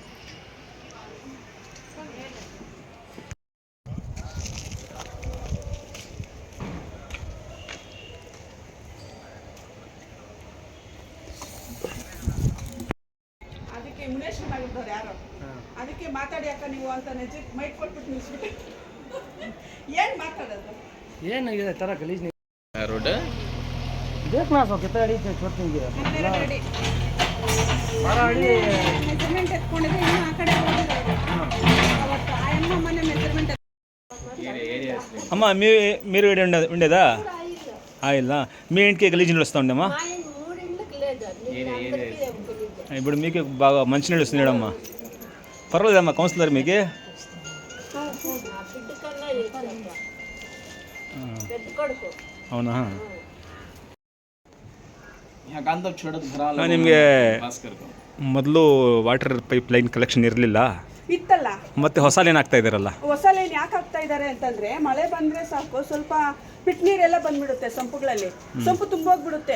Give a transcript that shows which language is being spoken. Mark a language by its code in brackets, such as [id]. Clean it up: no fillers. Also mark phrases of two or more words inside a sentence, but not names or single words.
[kn] ಇಮ್ಯುನೇಷನ್ ಆಗಿದ್ದವ್ರು ಯಾರು, ಅದಕ್ಕೆ ಮಾತಾಡಿ ಅಕ್ಕ ನೀವು ಅಂತ ಮೈಕ್ ಕೊಟ್ಬಿಟ್ಟು ನಿಲ್ಸ್ಬಿಟ್ಟು ಏನು ಮಾತಾಡೋದು? ಏನಾಗಿದೆ ಥರ ಗಲೀಜು ರೋಡ್ ಬೇಕು ನಾ ಸ್ವಲ್ಪ ಕೆತ್ತಡಿ ಕೊಡ್ತೀನಿ. ಮೆಜರ್ಮೆಂಟ್ ಎತ್ಕೊಂಡಿದ್ರೆ ಇನ್ನು ಆ ಕಡೆ ಅವತ್ತು ಆಯಮ್ಮ ಮನೆ ಮೆಜರ್ಮೆಂಟ್. [te] అమ్మ మీరు ఉండేదా ఇలా మీ ఇంటికి గలీజ్ నీళ్ళు వస్తూ ఉండేమ్మా? ఇప్పుడు మీకు బాగా మంచి నీళ్ళు వస్తున్నాడమ్మా, పర్వాలేదమ్మా కౌన్సిలర్ మీకు? అవునా? [kn] ನಿಮಗೆ ಮೊದಲು [en] water pipe line collection [kn] ಇರಲಿಲ್ಲ, ಇತ್ತಲ್ಲ. ಮತ್ತೆ ಹೊಸ ಲೈನ್ ಹಾಕ್ತಾ ಇದ್ದೀರಲ್ಲ, ಹೊಸ ಲೈನ್ ಯಾಕೆ ಹಾಕ್ತಾ ಇದ್ದಾರೆ ಅಂತಂದ್ರೆ ಮಳೆ ಬಂದ್ರೆ ಸಾಕು ಸ್ವಲ್ಪ ಪಿಟ್ ನೀರೆಲ್ಲ ಬಂದ್ಬಿಡುತ್ತೆ ಸಂಪುಗಳಲ್ಲಿ, ಸಂಪು ತುಂಬೋಗ್ಬಿಡುತ್ತೆ.